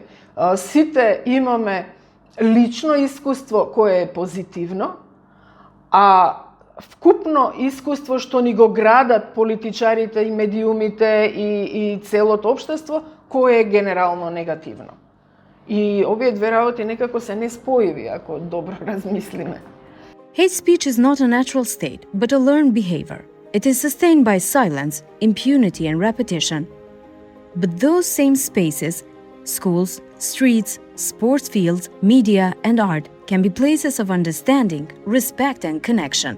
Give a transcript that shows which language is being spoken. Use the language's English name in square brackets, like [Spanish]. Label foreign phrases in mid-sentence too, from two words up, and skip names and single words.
[Macedonian] Сите имаме лично искуство кое е позитивно, а вкупно искуство што ни го градат политичарите и медиумите и целото општество кое е генерално негативно. И овие две работи некако се неспојиви ако добро размислиме. [English] Hate speech is not a natural state, but a learned behavior. It is sustained by silence, impunity, and repetition. But those same spaces, schools, streets, sports fields, media, and art can be places of understanding, respect, and connection.